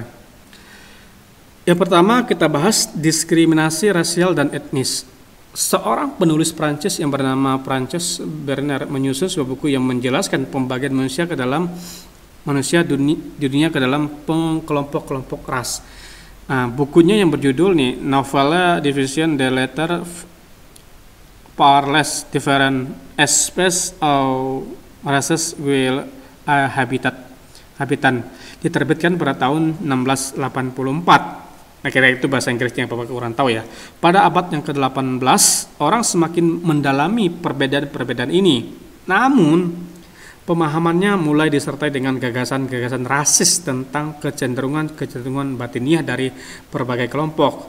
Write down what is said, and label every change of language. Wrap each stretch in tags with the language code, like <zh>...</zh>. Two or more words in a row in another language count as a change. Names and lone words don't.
<id>Yang pertama kita bahas diskriminasi rasial dan etnis. Seorang penulis Prancis yang bernama Francis Bernard menyusun sebuah buku yang menjelaskan pembagian manusia dunia ke dalam kelompok-kelompok ras. Bukunya yang berjudul</id> <fr>Nouvelle Division des Lettres par les différents espèces ou races will habitant,</fr> <id>diterbitkan pada tahun 1684. Kira itu bahasa Inggrisnya, Bapak kurang tahu, ya. Pada abad yang ke-18, orang semakin mendalami perbedaan-perbedaan ini. Namun, pemahamannya mulai disertai dengan gagasan-gagasan rasis tentang kecenderungan batiniah dari berbagai kelompok.</id>